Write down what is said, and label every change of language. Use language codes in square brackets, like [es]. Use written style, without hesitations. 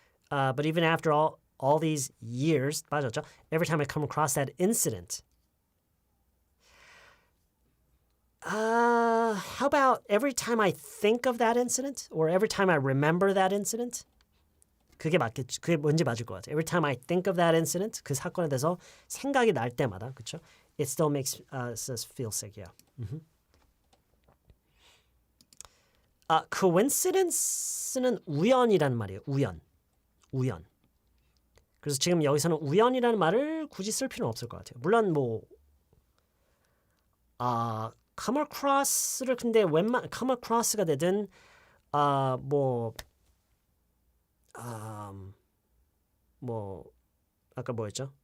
[en] But even after all these years, [ko] 빠졌죠? [en] Every time I come across that incident. How about every time I think of that incident? Or every time I remember that incident? [ko] 그게 맞겠죠. 그게 뭔지 맞을 것 같아요. [en] Every time I think of that incident, [ko] 그 사건에 대해서 생각이 날 때마다, 그렇죠? [en] It still makes us feel sick, yeah. [ko] coincidence는 우연이라는 말이에요. 우연. 그래서 지금 여기서는 우연이라는 말을 굳이 쓸 필요는 없을 것 같아요. 물론 come across를 근데 come across가 되든 아까 뭐였죠?